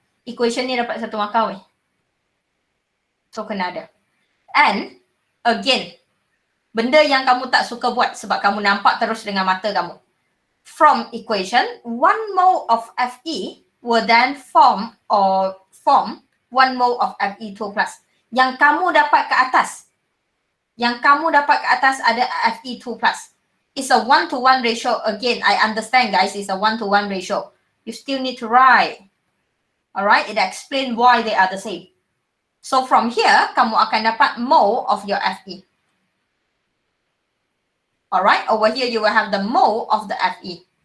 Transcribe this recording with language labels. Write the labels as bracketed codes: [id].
[ms] Equation ni dapat satu markah weh. So kena ada. And again, benda yang kamu tak suka buat sebab kamu nampak terus dengan mata kamu. [en] From equation, 1 mole of Fe will then form 1 mole of Fe2 plus. [ms] Yang kamu dapat ke atas. Yang kamu dapat ke atas ada Fe2 plus. [en] It's a 1-to-1 ratio. Again, I understand guys, it's a 1-to-1 ratio. You still need to write. Alright, it explains why they are the same. So from here, [ms] kamu akan dapat [en] mole of your Fe. Alright, over here you will have the mole of the Fe.